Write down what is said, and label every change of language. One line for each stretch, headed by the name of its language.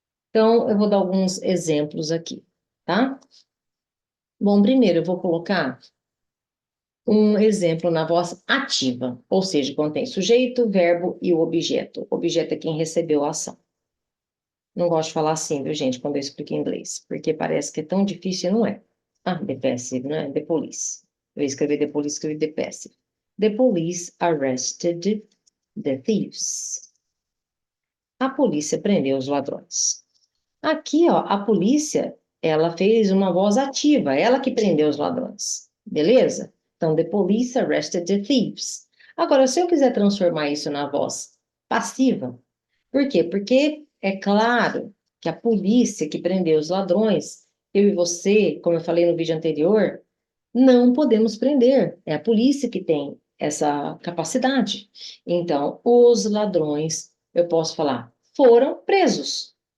Portuguese: Então, eu vou dar alguns exemplos aqui, tá? Bom, primeiro eu vou colocar um exemplo na voz ativa, ou seja, contém sujeito, verbo e o objeto. O objeto é quem recebeu a ação. Não gosto de falar assim, viu, gente, quando eu explico em inglês, porque parece que é tão difícil e não é.
English: Ah, the passive,
Portuguese: não é?
English: The police.
Portuguese: Eu escrevi
English: the police,
Portuguese: escrevi
English: the passive. The police arrested the thieves.
Portuguese: A polícia prendeu os ladrões. Aqui, ó, a polícia, ela fez uma voz ativa, ela que prendeu os ladrões. Beleza? Então,
English: the police arrested the thieves.
Portuguese: Agora, se eu quiser transformar isso na voz passiva, por quê? Porque é claro que a polícia que prendeu os ladrões, eu e você, como eu falei no vídeo anterior, não podemos prender. É a polícia que tem essa capacidade. Então, os ladrões, eu posso falar, foram presos.